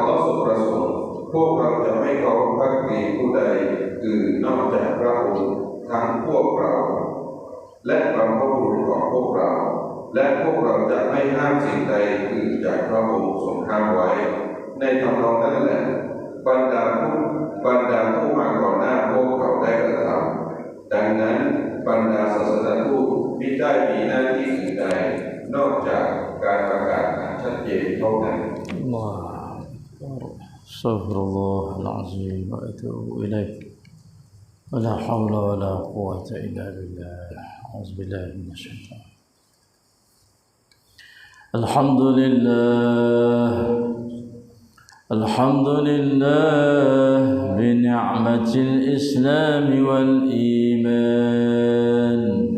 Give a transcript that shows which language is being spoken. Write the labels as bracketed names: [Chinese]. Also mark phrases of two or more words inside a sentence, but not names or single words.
[Thai] เลาะห์ทรงประสงค์พวกเราจะไม่เคารพพักดีผู้ใดอื่นนอกจากพระองค์ทั้งพวกเราและบรรพบุรุษของพวกเราและพวกเราจะไม่ห้ามสิ่งใดอื่นจากพระองค์ทรงห้ามไว้ในทำนองนั้นแหละบรรดาผู้มาก่อนหน้าพวกเขาได้กระทำดังนั้นบรรดาศาสนทูตมิได้มีหน้าที่อื่นใดนอกจากการประกาศชัดเจนเท่านั้น [Arabic] أستغفر الله العظيم وأتوب إليه. ولا حول ولا قوة إلا بالله. أعوذ بالله من الشيطان. الحمد لله بنعمة الإسلام والإيمان.